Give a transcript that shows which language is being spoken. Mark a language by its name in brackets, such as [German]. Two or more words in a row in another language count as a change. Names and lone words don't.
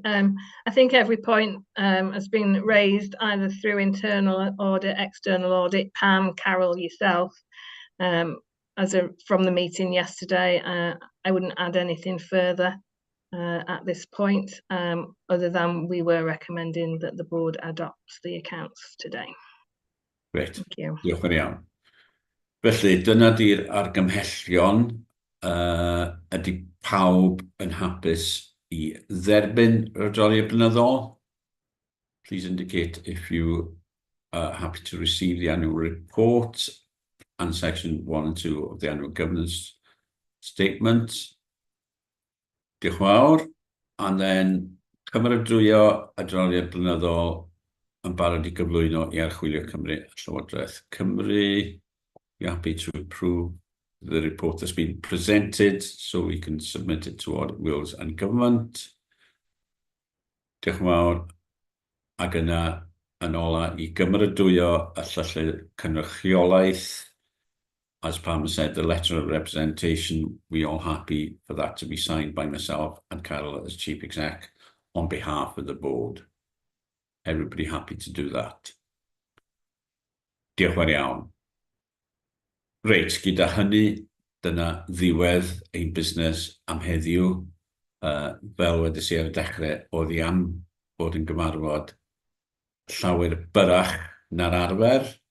[English] I think every point has been raised either through internal audit, external audit, Pam, Carol, yourself. From the meeting yesterday, I wouldn't add anything further at this point, other than we were recommending that the board adopt the accounts today. Great. Thank you. [Welsh] Diolch yn iawn. Felly, dyna di'r argymhellion. Ydy pawb yn hapus i dderbyn yr adroddiad blynyddol? [English] Please indicate if you are happy to receive the annual report and section 1 and 2 of the annual governance statement. [Welsh] Diolch yn fawr. [English] And then [Welsh] cymeradwyo adroddiad blynyddol yn barod i gyflwyno i archwilio Cymru a Llywodraeth Cymru. [English] You're happy to approve the report that's been presented so we can submit it to Audit Wales and Government. [Welsh] Diolch yn fawr. Ac yna yn ola i gymeradwyo y llythyr cynrychiolaeth. [English] As Pam said, the letter of representation, we all happy for that to be signed by myself and Carol as Chief Exec on behalf of the board. Everybody happy to do that? [Welsh] Diolch yn fawr iawn. Reit, gyda hynny, dyna ddiwedd ein busnes am heddiw. Fel wedys i ar y dechrau, oedd i am bod yn gyfarfod llawer byrach na'r arfer.